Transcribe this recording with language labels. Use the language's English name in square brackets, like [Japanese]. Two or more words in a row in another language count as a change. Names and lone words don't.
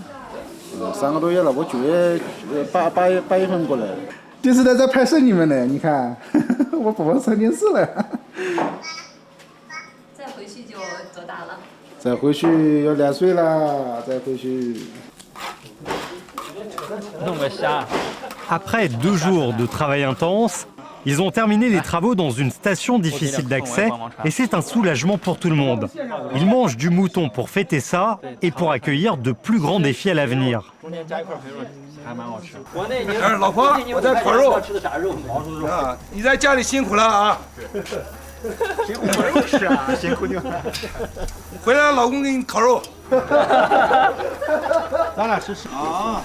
[Chinese] ？3 个多月了，我9月8月份过来的。电视台在拍摄你们呢，你看，我宝宝上电视了。再回去要2岁了，再回去。弄个虾。 [French] Après 2 jours de travail intense, ils ont terminé les travaux dans une station difficile d'accès et c'est un soulagement pour tout le monde. Ils mangent du mouton pour fêter ça et pour accueillir de plus grands défis à l'avenir. [Chinese] 老婆，我在烤肉。啊，你在家里辛苦了啊。辛苦肉吃啊，辛苦你了。回来老公给你烤肉。咱俩吃啊！